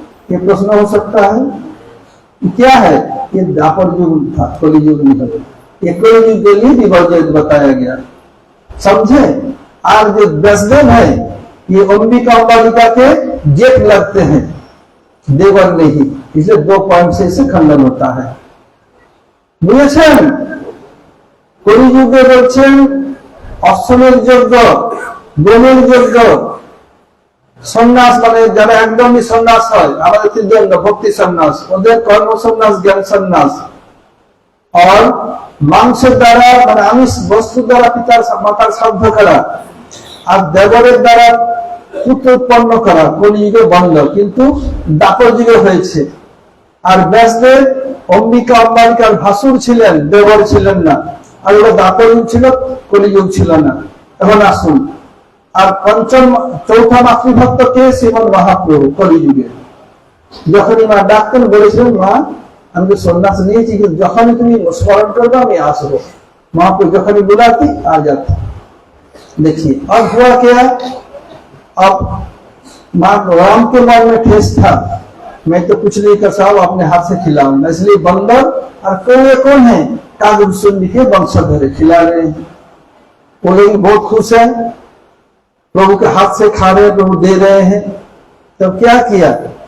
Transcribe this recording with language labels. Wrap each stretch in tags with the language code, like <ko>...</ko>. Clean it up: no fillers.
<hi>ये प्रश्न हो सकता है। क्या है? ये द्वापर युग था, कलियुग नहीं। ये कलियुग के लिए विवर्जित बताया गया, समझे? आज जो व्यासदेव है ये अंबिका अंबालिका के जेठ लगते हैं, देवर नहीं, इसलिए 2 पॉइंट से इसे खंडन होता है।</hi> <bn>বুঝেছেন? কলিযুগে বলছেন অশ্বমেধ যজ্ঞ, গোমের যজ্ঞ, সন্ন্যাস মানে যারা একদমই সন্ন্যাস হয়, আমাদের তিনজন ভক্তি সন্ন্যাস, ওদের কর্ম সন্ন্যাস, জ্ঞান সন্ন্যাস, और মাংসের দ্বারা মানে আমিষ বস্তু দ্বারা পিতার মাতার শ্রাদ্ধ করা, আর দেবরের দ্বারা পুত্র উৎপন্ন করা কলিযুগে বন্ধ, কিন্তু দাপর যুগে হয়েছে। আর ব্যাসদেব অম্বিকা অম্বালিকার ভাসুর ছিলেন, দেবর ছিলেন না, আর ওটা দাপর যুগ ছিল, কলিযুগ ছিল না। এখন আসুন, আর চৌথা মাতৃভক্ত কে? শ্রীমন মহাপ্রভু কলিযুগে। যখনই মা ডাকতেন বলেছিলেন, মা আমি তো সন্ন্যাস নিয়েছি, কিন্তু যখনই তুমি স্মরণ করবে আমি আসবো। মহাপ্রভু যখনই</bn> <hi>बुलाती आ जाती। देखिए अब हुआ क्या? अब मां राम के मन में ठेस था, मैं तो कुछ नहीं कर सकता, अपने हाथ से खिलाऊंगा, इसलिए बंदर और कौवे कौन है? कागज सुन के वंशधर खिला रहे हैं। वो लोग बहुत खुश है, प्रभु के हाथ से खा रहे, प्रभु दे रहे हैं। तब क्या किया?</hi>